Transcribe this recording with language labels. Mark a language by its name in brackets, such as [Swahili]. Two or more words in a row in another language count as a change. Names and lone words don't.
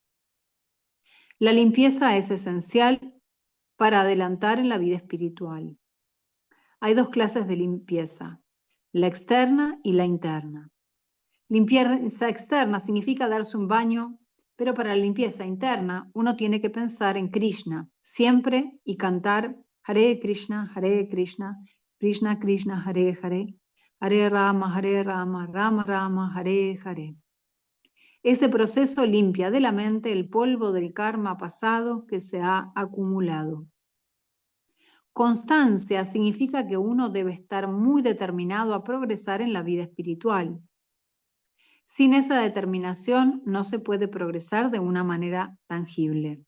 [Spanish] La limpieza es esencial para adelantar en la vida espiritual. Hay 2 clases de limpieza, la externa y la interna. Limpieza externa significa darse un baño, pero para la limpieza interna uno tiene que pensar en Krishna siempre y cantar [Sanskrit] Hare Krishna, Krishna Krishna, Hare Hare, Hare Rama, Rama Rama, Hare Hare. [Spanish] Ese proceso limpia de la mente el polvo del karma pasado que se ha acumulado. Constancia significa que uno debe estar muy determinado a progresar en la vida espiritual. Sin esa determinación no se puede progresar de una manera tangible.